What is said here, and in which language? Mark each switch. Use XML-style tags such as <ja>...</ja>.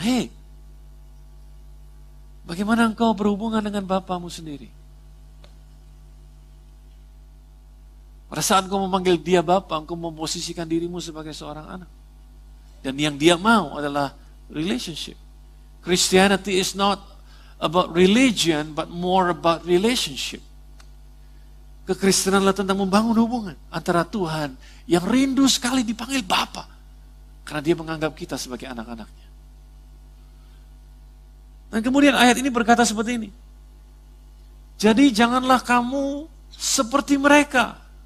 <id>Hei, bagaimana engkau berhubungan dengan bapamu sendiri? Pada saat engkau memanggil dia bapa, engkau memposisikan dirimu sebagai seorang anak. Dan yang dia mau adalah relationship.</id> <en>Christianity is not about religion, but more about relationship.</en> <id>Kekristenan adalah tentang membangun hubungan antara Tuhan yang rindu sekali dipanggil bapa, karena dia menganggap kita sebagai anak-anaknya. Dan kemudian ayat ini berkata seperti ini. Jadi janganlah kamu seperti mereka.</id>